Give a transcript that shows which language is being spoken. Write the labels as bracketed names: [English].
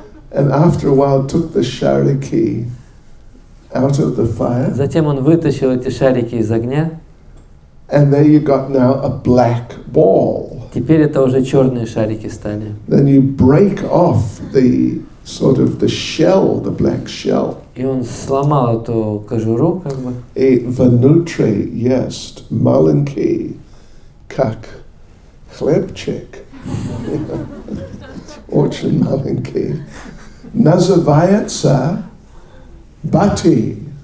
[English] And after a while took the shariki out of the fire. [Russian] затем он вытащил эти шарики из огня. [English] And there you got now a black ball. [Russian] Теперь это уже черные шарики стали. [English] Then you break off the sort of the shell, the black shell. [Russian] И он сломал эту кожуру, как бы. Vanutri есть маленький, как хлебчик. Очень маленький. Называется бати.